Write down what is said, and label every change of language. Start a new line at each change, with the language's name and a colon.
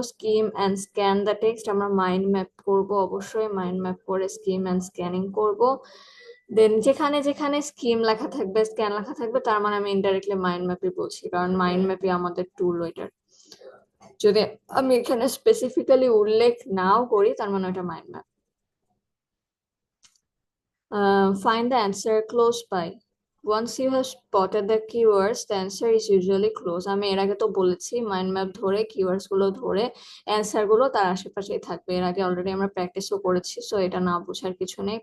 English: skim and scan the text,
Bangla: আমরা mind map করব, অবশ্যই মাইন্ড ম্যাপ করে স্কিম এন্ড স্ক্যানিং করব। দেন যেখানে যেখানে স্কিম লেখা থাকবে, স্ক্যান লেখা থাকবে, তার মানে আমি ইনডাইরেক্টলি মাইন্ড ম্যাপই বলছি, কারণ মাইন্ড ম্যাপই আমাদের টুল ওইটার। যদি আমি এখানে স্পেসিফিক্যালি উল্লেখ নাও করি, তার মানে ওটা mind map.
English: Find the answer close by. Once you have spotted the keywords, the answer is usually close.
Bangla: আমি এর আগে তো বলেছি মাইন্ড ম্যাপ ধরে কিওয়ার্ডস গুলো ধরে অ্যান্সার গুলো তার আশেপাশেই থাকবে, এর আগে অলরেডি আমরা প্র্যাকটিসও করেছি, সো এটা না বোঝার কিছু নেই।